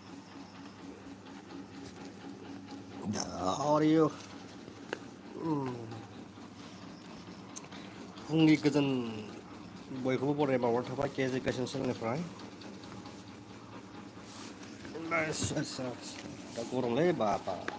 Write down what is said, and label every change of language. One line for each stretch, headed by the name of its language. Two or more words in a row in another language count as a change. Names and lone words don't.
English: How are you?
Bodo: फुंनि गोजोन बयखौबो बराय बावहरनाय थाबाय kjCreation चेनेलनिफ्राय दा गरमलै बाबा